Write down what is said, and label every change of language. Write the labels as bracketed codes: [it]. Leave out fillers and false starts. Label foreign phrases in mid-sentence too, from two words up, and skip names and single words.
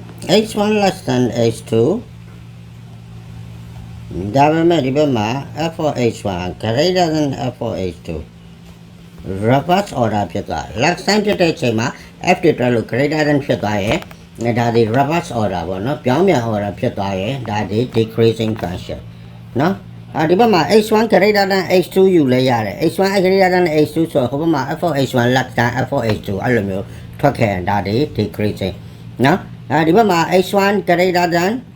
[en] h1 less than h2 [my] ဒါပေမဲ့ဒီဘက်မှာ [en] f of h1 greater than f of h2 reverse order [my] ဖြစ်သွား [en] last [my] time ဖြစ်တဲ့ချိန်မှာ f တက်လို့ [en] greater than [my] ဖြစ်သွားရဲ့ဒါဒီ [en] reverse order [my] ပေါ့နော်ပြောင်းပြန် order ဖြစ်သွားရဲ့ဒါဒီ [en] decreasing function [my] နော်ဒီဘက်မှာ [en] h1 greater than h2 [my] ယူလဲရတယ် [en] h1 greater than h2 [my] ဆိုဟိုဘက်မှာ [en] f of h1 less than f of h2 [my] အဲ့လိုမျိုးထွက်ခဲ့ဒါဒီ decreasing နော်ဒီဘက်မှာ [en] h1 greater than